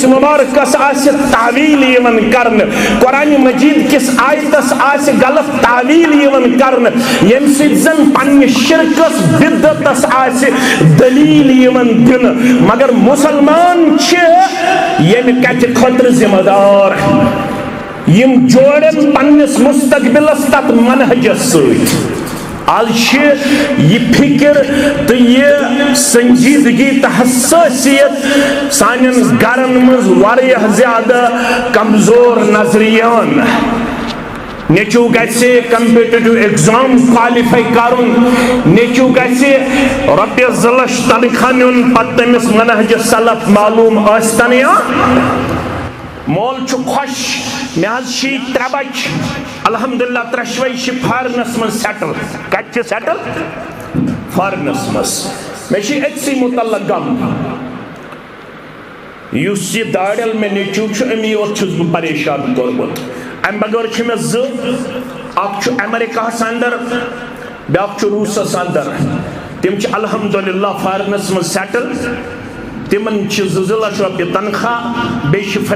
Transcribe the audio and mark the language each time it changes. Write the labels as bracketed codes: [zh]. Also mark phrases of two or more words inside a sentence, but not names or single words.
[ks] مبارکس آسی تعویل یون کرن قرآن مجید کس آیتس آسی غلط تعویل یون کرن یم سید زن پنی شرکس بدتس آسی دلیل یون دن مگر مسلمان چھ یم کت خطر ذمہ دار یم جوڑن پنس مستقبلس تت منہجس سۭتۍ آج یہ فکر تو یہ سنجیدگی تو حساسیت سانن گرن مز واریاہ زیادہ کمزور نظریان نیچو گیسے [en] competitive exam qualify [ks] کرن نیچو گیسے رۄپیہِ 2 لچھ تنخواہ نیُن پتہٕ تٔمِس منہج سلف معلوم ٲسۍتن یا مول چھُ خۄش مےٚ حظ چھی 3 بچہِ الحمدللہ 3 شوے چھ فارنس من سیٹل کت چھ سیٹل فارنس مز مے چھ اتسی متعلق غم یس یہ داڑل میں نیچو چھ امی اور چھس بہ پریشان کورمت ام بغیر چھ مے ز اکھ چھ امریکہ اندر بیاکھ چھ روسس اندر تم چھ الحمدللہ فارنس من سیٹل تمن 2 لچھ رۄپیہِ تنخواہ بیٚیہِ چھِ